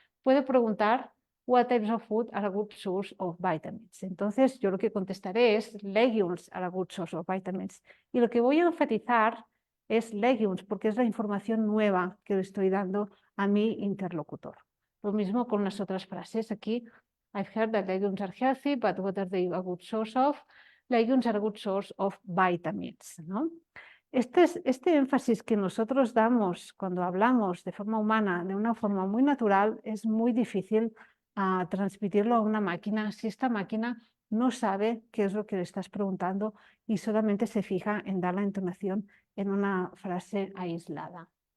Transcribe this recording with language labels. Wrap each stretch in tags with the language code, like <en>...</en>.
<es>Puedo preguntar</es> <en>what types of food are a good source of vitamins.</en> <es>Entonces, yo lo que contestaré es</es> <en>legumes are a good source of vitamins.</en> <es>Y lo que voy a enfatizar es legumes, porque es la información nueva que le estoy dando a mi interlocutor. Lo mismo con las otras frases. Aquí,</es> <en>I've heard that legumes are healthy, but what are they a good source of? Legumes are a good source of vitamins, ¿no?</en> <es>Este énfasis que nosotros damos cuando hablamos de forma humana, de una forma muy natural, es muy difícil transmitirlo a una máquina si esta máquina no sabe qué es lo que le estás preguntando y solamente se fija en dar la entonación en una frase aislada.</es>